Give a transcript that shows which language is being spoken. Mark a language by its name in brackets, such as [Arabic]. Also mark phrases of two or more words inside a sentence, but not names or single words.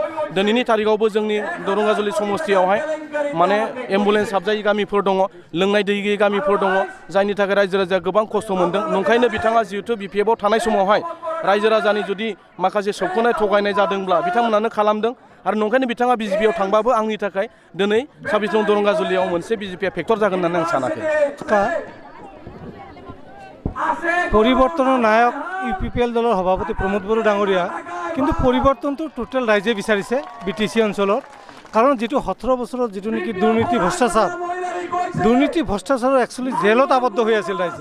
[Bodo] दिनैनि थारिखआवबो जोंनि दरंगाजुलि समस्थियावहाय माने एम्बुलेन्स हाबजायै गामिफोर दङ, लोंनाय दै गैयै गामिफोर दङ जायनि थाखाय रायजो राजाया गोबां खस्थ' मोनदों। नंखायनो बिथाङा जिहेथु बिपिएफआव थानाय समावहाय रायजो राजानि जुदि माखासे सोबख'नाय थगायनाय जादोंब्ला बिथांमोनानो खालामदों आरो नंखायनो बिथाङा बिजेपिआव थांबाबो आंनि थाखाय दिनै 26 नं दरंगाजुलियाव मोनसे बिजेपिआ फेक्टर जागोन होननानै आं सानाखै। [Assamese] পৰিৱৰ্তনৰ নায়ক ইউপিপিএল দলৰ সভাপতি প্ৰমোদ বড়ো ডাঙৰীয়া, কিন্তু পৰিৱৰ্তনটো টোটেল ৰাইজে বিচাৰিছে বিটিচি অঞ্চলত। কাৰণ যিটো 17 বছৰত যিটো নেকি দুৰ্নীতি ভ্ৰষ্টাচাৰৰ একচুৱেলি জেলত আবদ্ধ হৈ আছিল ৰাইজে।